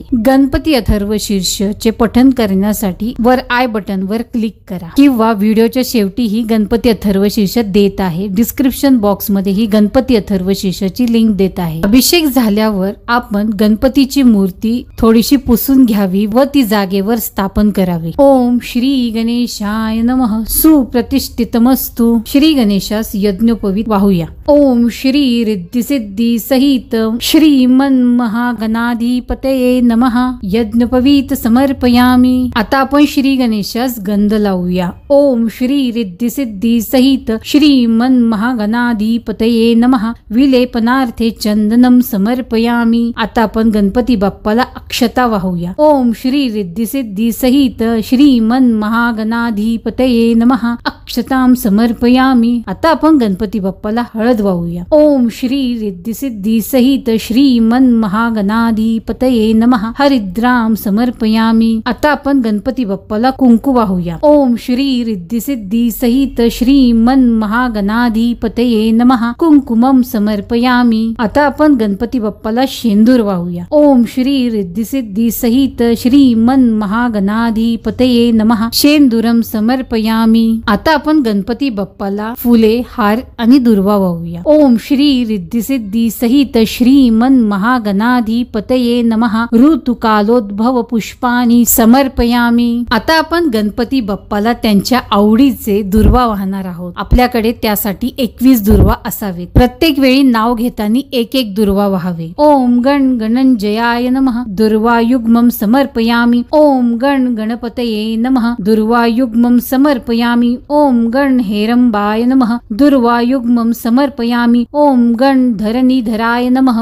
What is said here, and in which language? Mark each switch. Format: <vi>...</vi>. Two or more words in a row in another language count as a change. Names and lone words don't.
<mr>गणपती अथर्व शीर्षचे पठण करण्यासाठी वर</mr> <en>i button</en> <mr>वर क्लिक करा किंवा व्हिडिओच्या शेवटी ही गणपती अथर्व शीर्ष देत आहे.</mr> <en>description box</en> <mr>मध्ये ही गणपती अथर्व शीर्षची लिंक देत आहे. अभिषेक झाल्यावर आपण गणपतीची मूर्ती थोडीशी पुसून घ्यावी व ती जागेवर स्थापन करावी.</mr> <sa>ओम श्री गणेशाय नमः. सुप्रतिष्ठितमस्तु.</sa> <mr>श्री गणेशास यज्ञोपवीत वाहूया.</mr> <sa>ओम श्री रिद्धी सिद्धी सहित श्रीमन महागणाधिपतये नमः. यज्ञोपवीत समर्पयामी.</sa> <mr>आता आपण श्री गणेशास गंध लावूया.</mr> <sa>ओम श्री रिद्धी सिद्धी सहित श्रीमन महागणाधिपतये नमः. विलेपनार्थे चंदनम समर्पयामी.</sa> <mr>आता आपण गणपती बाप्पाला अक्षता वाहूया.</mr> <sa>ओम श्री रिद्धी सिद्धी सहित श्रीमन महागणाधिपतये नमः. अक्षतां समर्पयामी.</sa> <mr>आता आपण गणपती बाप्पाला हळद वाहूया.</mr> <sa>ओम श्री रिद्धी सिद्धी सहित श्रीमन महागणाधिपतये नमः. हरिद्राम समर्पयामी.</sa> <mr>आता आपण गणपती बाप्पाला कुंकू वाहूया.</mr> <sa>ओम श्री रिद्धी सिद्धी सहित श्रीमन महागणाधिपतये नमः. कुंकुमम समर्पयामी.</sa> <mr>आता आपण गणपती बाप्पाला शेंदूर वाहूया.</mr> <sa>ओम श्री रिद्धी सिद्धी सहित श्रीमन महागणाधिपतये नमः. शेंदूरम समर्पयामी.</sa> <mr>आता आपण गणपती बाप्पाला फुले, हार आणि दुर्वा वाहूया.</mr> <sa>ओम श्री रिद्धी सिद्धी सहित श्रीमन महागणाधिपतये नमः. ऋतुकालोद्भव पुष्पानी समर्पयामी.</sa> <mr>आता आपण गणपती बाप्पाला त्यांच्या आवडीचे दुर्वा वाहणार आहोत. आपल्याकडे त्यासाठी 21 दुर्वा असावेत. प्रत्येक वेळी नाव घेताना एक एक दुर्वा वाहावे.</mr> <sa>ओम गण गणंजयाय नमः. दुर्वायुग्मम समर्पयामी. ओम गण गणपतये नमः. दुर्वायुग्मम समर्पयामी. ओम गण हेरंबाय नमः. दुर्वायुग्मम समर्पयामी. ओम गण धरणीधराय नमः.</sa>